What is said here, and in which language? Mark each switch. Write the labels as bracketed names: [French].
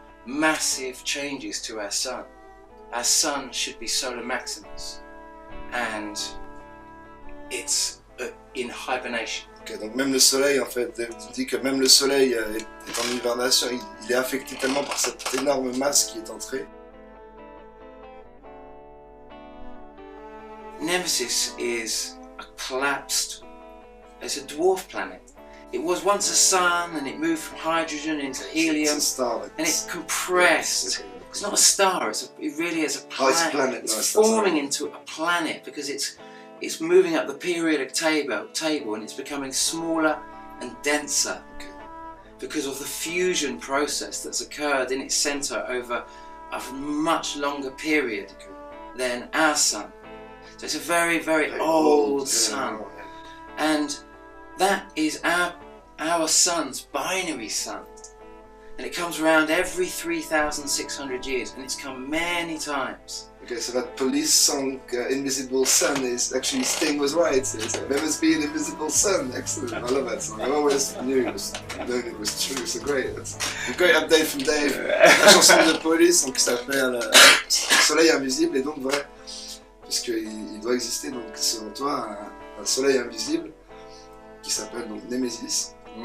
[English] Massive changes to our sun. Our sun should be solar maximus, and it's in hibernation. [French] Ok, donc même le soleil, en fait, tu dis que même le soleil est en hibernation, il est affecté tellement par cette énorme masse qui est entrée. [English] Nemesis is a collapsed, it's a dwarf planet. It was once a sun, and it moved from hydrogen into helium, It's a star, like and it compressed. It's not a star, it really is a planet. Oh, it's a planet. It's No, it's not forming into a planet because it's moving up the periodic table and it's becoming smaller and denser because of the fusion process that's occurred in its centre over a much longer period than our sun. So it's a very, very old sun, and that is our sun's binary sun, and it comes around every 3,600 years, and it's come many times. Okay, so that police song, Invisible Sun, is actually Sting was right. It's there must be an invisible sun. Excellent, I love that song. I always knew it was true. It's a great update from Dave. [French] La chanson de Police, donc, qui s'appelle Soleil invisible, et donc vrai, puisqu'il doit exister donc selon toi un soleil invisible qui s'appelle donc Nemesis.